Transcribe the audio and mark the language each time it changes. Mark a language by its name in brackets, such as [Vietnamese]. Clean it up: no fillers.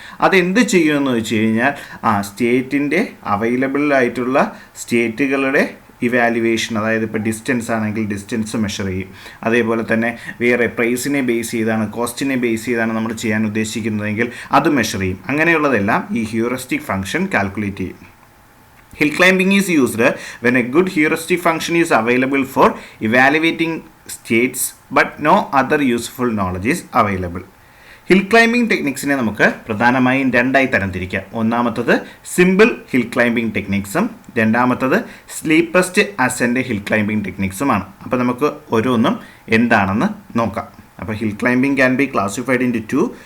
[Malayalam] അതെന്ത് ചെയ്യുമെന്ന് വെച്ച് കഴിഞ്ഞാൽ സ്റ്റേറ്റിൻ്റെ അവൈലബിൾ ആയിട്ടുള്ള സ്റ്റേറ്റുകളുടെ ഇവാലുവേഷൻ, അതായത് ഇപ്പോൾ ഡിസ്റ്റൻസ് ആണെങ്കിൽ ഡിസ്റ്റൻസ് മെഷർ ചെയ്യും. അതേപോലെ തന്നെ വേറെ പ്രൈസിനെ ബേസ് ചെയ്താണ്, കോസ്റ്റിനെ ബേസ് ചെയ്താണ് നമ്മൾ ചെയ്യാൻ ഉദ്ദേശിക്കുന്നതെങ്കിൽ അത് മെഷർ ചെയ്യും. അങ്ങനെയുള്ളതെല്ലാം ഈ ഹ്യൂറിസ്റ്റിക് ഫംഗ്ഷൻ കാൽക്കുലേറ്റ് ചെയ്യും. [English] Hill climbing is used when a good heuristic function is available for evaluating states but no other useful knowledge is available. [Malayalam] Hill climbing ടെക്നിക്സിനെ നമുക്ക് പ്രധാനമായും രണ്ടായി തരംതിരിക്കാം. ഒന്നാമത്തത് സിമ്പിൾ ഹിൽ ക്ലൈംബിംഗ് ടെക്നിക്സും രണ്ടാമത്തത് സ്ലീപ്പസ്റ്റ് അസെൻഡ് ഹിൽ ക്ലൈംബിംഗ് ടെക്നിക്സുമാണ്. അപ്പോൾ നമുക്ക് ഓരോന്നും എന്താണെന്ന് നോക്കാം. അപ്പോൾ [English] Hill climbing can be classified in two.